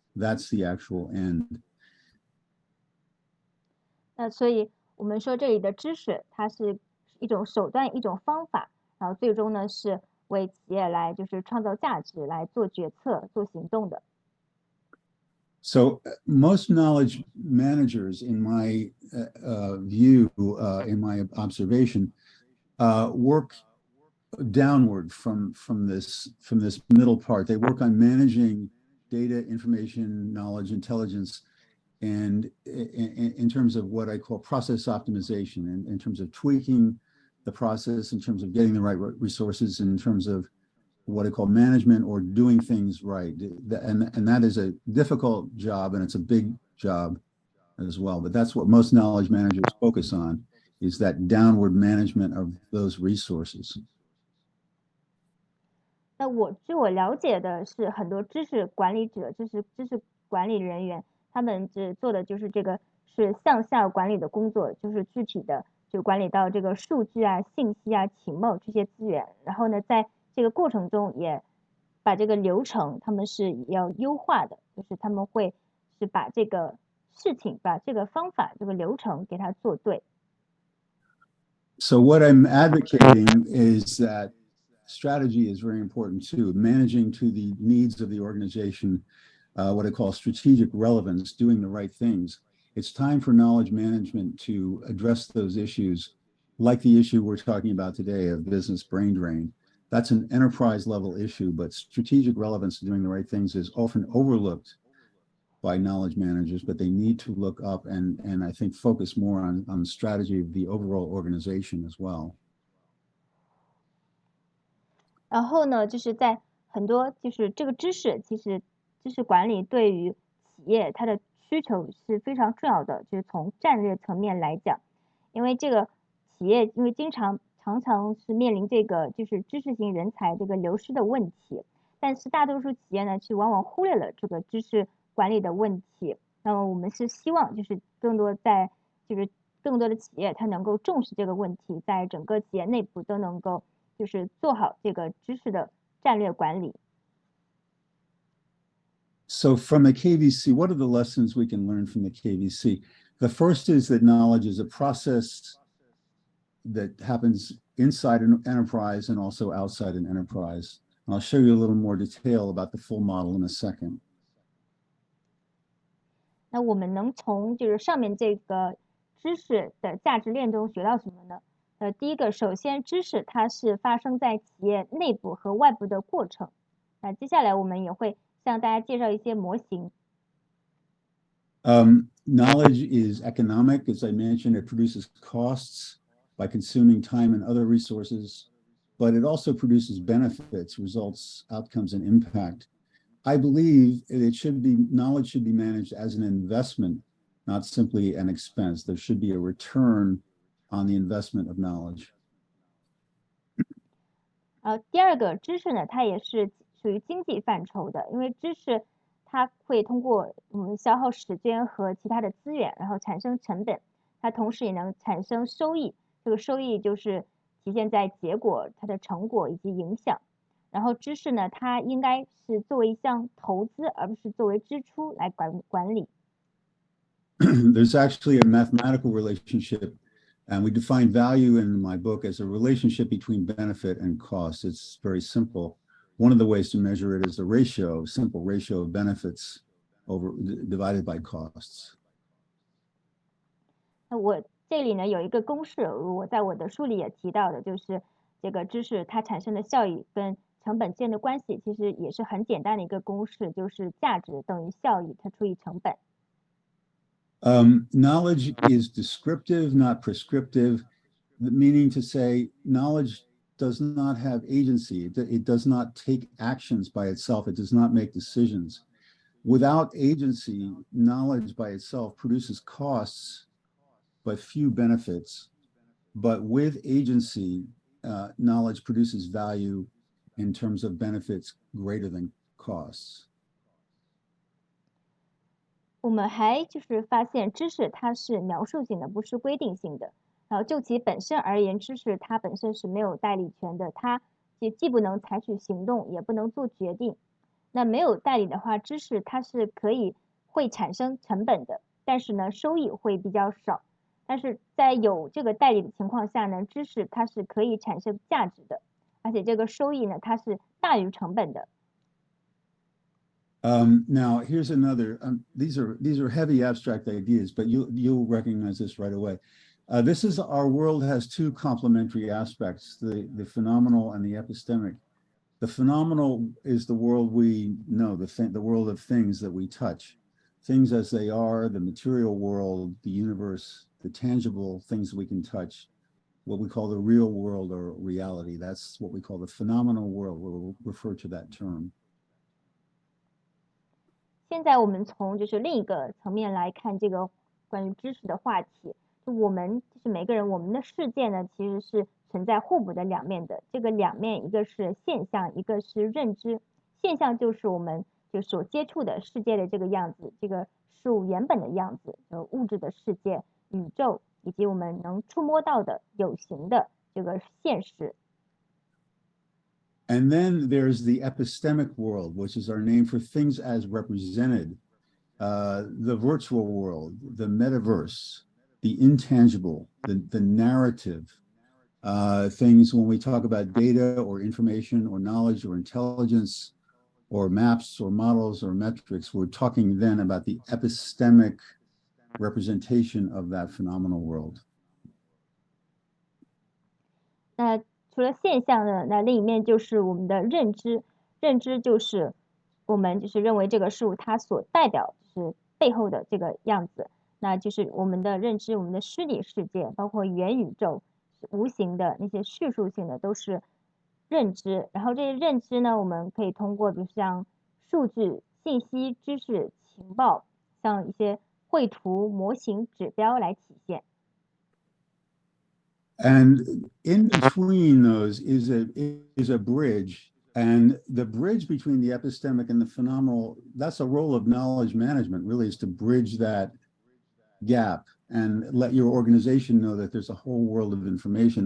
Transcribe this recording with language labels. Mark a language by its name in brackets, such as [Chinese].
[English] That's the actual end. [Chinese] 那所以我们说这里的知识，它是一种手段、一种方法，然后最终呢是为企业来就是创造价值、来做决策、做行动的。 [English] So most knowledge managers, in my view, in my observation, work downward from this middle part. They work on managing data, information, knowledge, intelligence, and in terms of what I call process optimization, in terms of tweaking the process, in terms of getting the right resources, in terms of what I call management or doing things right. And that is a difficult job, and it's a big job as well. But that's what most knowledge managers focus on, is that downward management of those resources. [Chinese] 那据我了解的是，很多知识管理者，知识管理人员，他们只做的就是这个是向下管理的工作，就是具体的就管理到这个数据啊、信息啊、情报这些资源，然后呢，在这个过程中也把这个流程他们是要优化的，就是他们会是把这个事情、把这个方法、这个流程给它做对。 [English] So what I'm advocating is that strategy is very important too, managing to the needs of the organization, what I call strategic relevance, doing the right things. It's time for knowledge management to address those issues, like the issue we're talking about today of business brain drain. That's an enterprise level issue, but strategic relevance to doing the right things is often overlooked by knowledge managers, but they need to look up and I think focus more on strategy of the overall organization as well. [Chinese] 然后呢，就是在很多就是这个知识，其实知识管理对于企业它的需求是非常重要的，就是从战略层面来讲，因为这个企业因为常常是面临这个就是知识型人才这个流失的问题，但是大多数企业呢，往往忽略了这个知识管理的问题。那么我们是希望就是更多的企业它能够重视这个问题，在整个企业内部都能够就是做好这个知识的战略管理。 [English] So from the KVC, what are the lessons we can learn from the KVC? The first is that knowledge is a process that happens inside an enterprise and also outside an enterprise. And I'll show you a little more detail about the full model in a second. [Chinese] 那我们能从就是上面这个知识的价值链中学到什么呢？第一个，首先知识它是发生在企业内部和外部的过程。那接下来我们也会向大家介绍一些模型。 [English] Knowledge is economic. As I mentioned, it produces costs by consuming time and other resources, but it also produces benefits, results, outcomes, and impact. I believe knowledge should be managed as an investment, not simply an expense. There should be a return on the investment of knowledge. [Chinese] 第二个知识呢，它也是属于经济范畴的，因为知识它会通过我们消耗时间和其他的资源，然后产生成本，它同时也能产生收益。这个收益就是体现在结果、它的成果以及影响。然后知识呢，它应该是作为一项投资，而不是作为支出来管理。 [English] There's actually a mathematical relationship, and we define value in my book as a relationship between benefit and cost. It's very simple. One of the ways to measure it is the ratio, simple ratio of benefits divided by costs. [Chinese] 那我这里呢有一个公式，我在我的书里也提到的，就是这个知识它产生的效益跟成本之间的关系，其实也是很简单的一个公式，就是价值等于效益，它除以成本。 [English] Knowledge is descriptive, not prescriptive, meaning to say knowledge does not have agency. It does not take actions by itself. It does not make decisions. Without agency, knowledge by itself produces costs, but few benefits. But with agency, knowledge produces value in terms of benefits greater than costs. [Chinese] 我们还就是发现知识它是描述性的，不是规定性的。然后就其本身而言，知识它本身是没有代理权的，它既不能采取行动，也不能做决定。那没有代理的话，知识它是会产生成本的，但是呢，收益会比较少。但是在有这个代理的情况下呢，知识它是可以产生价值的，而且这个收益呢，它是大于成本的。 [English] Now here's another. These are heavy abstract ideas, but you'll recognize this right away. This is our world has two complementary aspects: the phenomenal and the epistemic. The phenomenal is the world we know, the world of things that we touch, things as they are, the material world, the universe, the tangible things we can touch, what we call the real world or reality. That's what we call the phenomenal world. We'll refer to that term. [Chinese] 现在我们从就是另一个层面来看这个关于知识的话题，就我们就是每个人我们的世界呢，其实是存在互补的两面的。这个两面一个是现象，一个是认知。现象就是我们就所接触的世界的这个样子，这个事物原本的样子，物质的世界、宇宙以及我们能触摸到的有形的这个现实。 [English] And then there's the epistemic world, which is our name for things as represented, the virtual world, the metaverse, the intangible, the narrative, things when we talk about data or information or knowledge or intelligence or maps or models or metrics, we're talking then about the epistemic representation of that phenomenal world. [Chinese] 除了现象呢，那另一面就是我们的认知。认知就是我们就是认为这个事物它所代表就是背后的这个样子，那就是我们的认知，我们的虚拟世界，包括元宇宙、无形的那些叙述性的都是认知。然后这些认知呢，我们可以通过比如像数据、信息、知识、情报，像一些绘图、模型、指标来体现。 [English] And in between those is a bridge, and the bridge between the epistemic and the phenomenal, that's a role of knowledge management, really, is to bridge that gap and let your organization know that there's a whole world of information.